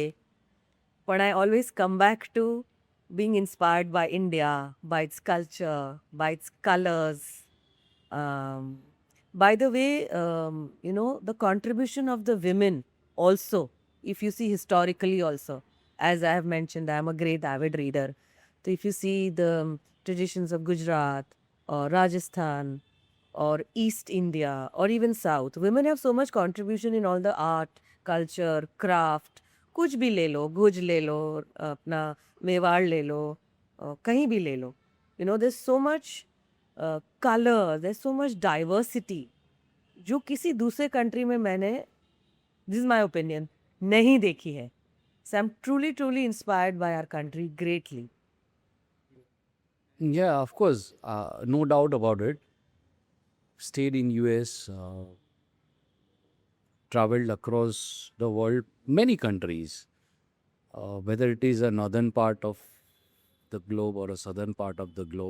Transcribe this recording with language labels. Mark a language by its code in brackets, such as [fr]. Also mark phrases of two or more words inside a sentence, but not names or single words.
[en] But I always come back to being inspired by India, by its culture, by its colors, um, By the way, the contribution of the women also, if you see historically also, as I have mentioned, I am a great avid reader. So if you see the traditions of Gujarat or Rajasthan or East India or even South, women have so much contribution in all the art, culture, craft. [hi] कुछ भी ले लो, गुज ले लो, अपना मेवाड़ ले लो, कहीं भी ले लो. [en] There's so much color, there's so much diversity [hi] जो किसी दूसरे कंट्री में मैंने, [en] this is my opinion, [hi] नहीं देखी है. [en] so I am truly truly inspired by our country greatly. Yeah, of course, no doubt about it. Stayed in US, traveled across the world, many countries, whether it is a northern part of the globe or a southern part of the globe.